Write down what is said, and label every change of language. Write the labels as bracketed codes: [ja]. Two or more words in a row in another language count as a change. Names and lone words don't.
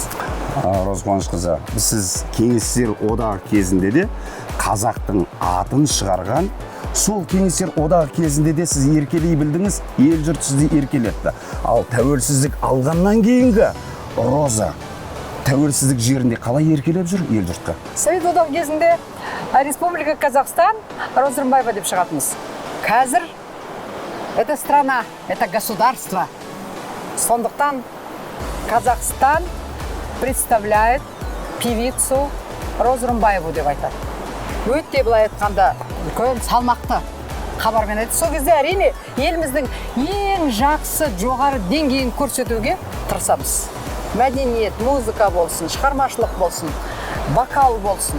[kk] Роза Қуанышқызы, сіз Кеңестер одағы кезінде де қазақтың атын шығарған, сол Кеңестер одағы кезінде де сіз еркелей білдіңіз, ел жұрт сізді еркелетті. Ал тәуелсіздік алғаннан кейінгі Роза тәуелсіздік жерінде қалай еркелеп жүр ел жұртқа? Совет одағы кезінде Республика Казахстан Розрымбаева деп шығатынбыз. [ru] Қазір это страна, это государство. [kk] Сондықтан [ru] Казахстан представляет певицу Розрымбаеву [kk] деп айтады. Өте былай айтқанда үлкен салмақты хабармен айтты. Сол кезде әрине еліміздің ең жақсы жоғары деңгейін көрсетуге тырысамыз. Мәдениет, музыка болсын, шығармашылық болсын, вокал болсын.